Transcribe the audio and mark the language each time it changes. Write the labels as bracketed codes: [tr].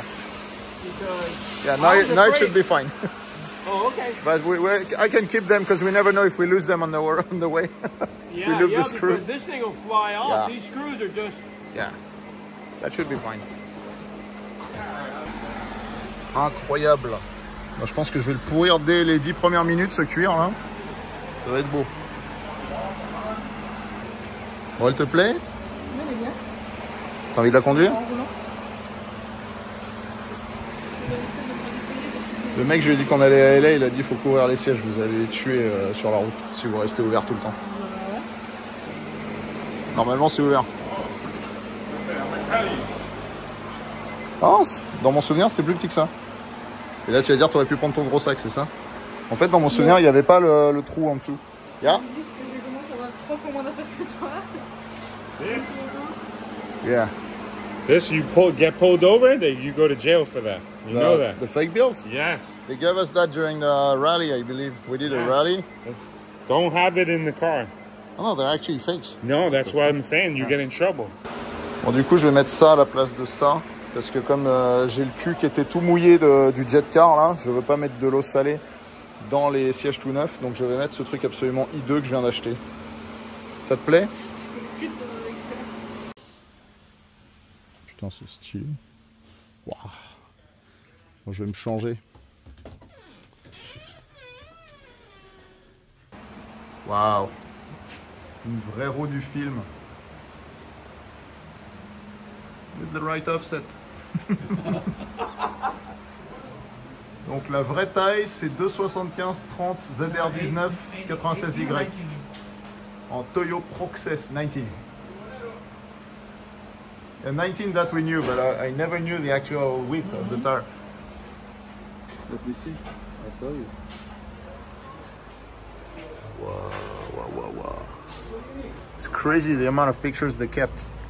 [en] Because Yeah, now it should be fine. Oh, okay. But I can keep them because we never know if we lose them on the way. If we lose the screw. Because this thing will fly off. Yeah. These screws are just. Yeah, that should be fine. [fr] Incroyable. Bon, je pense que je vais le pourrir dès les 10 premières minutes, ce cuir là. Ça va être beau. Bon, elle te plaît? Oui, elle est bien. T'as envie de la conduire? Le mec, je lui ai dit qu'on allait à LA, il a dit il faut couvrir les sièges, vous allez les tuer sur la route si vous restez ouvert tout le temps. Normalement, c'est ouvert. Ah, dans mon souvenir, c'était plus petit que ça. Et là, tu vas dire, tu aurais pu prendre ton gros sac, c'est ça? En fait, dans mon souvenir, il n'y avait pas le trou en dessous. [en] Yeah? [fr] Je commence à avoir 3 fois moins d'affaires que toi. [en] This? Yeah. This, you get pulled over, you go to jail for that. You know that. The fake bills? Yes. They gave us that during the rally, I believe. We did a rally. Don't have it in the car. Oh no, they're actually fakes. No, that's what I'm saying. You get in trouble. [fr] Bon, du coup, je vais mettre ça à la place de ça. Parce que comme j'ai le cul qui était tout mouillé du jet car, là, je veux pas mettre de l'eau salée dans les sièges tout neufs. Donc je vais mettre ce truc absolument hideux que je viens d'acheter. Ça te plaît? Putain, c'est stylé. Waouh. Bon, je vais me changer. Waouh. Une vraie roue du film. [en] With the right offset. [fr] Donc la vraie taille c'est 275/30 ZR19 96Y en Toyo Proxess 19. [en] A 19 that we knew, but I never knew the actual width of the tire. Let me see. I'll tell you. Wow. It's crazy the amount of pictures they kept.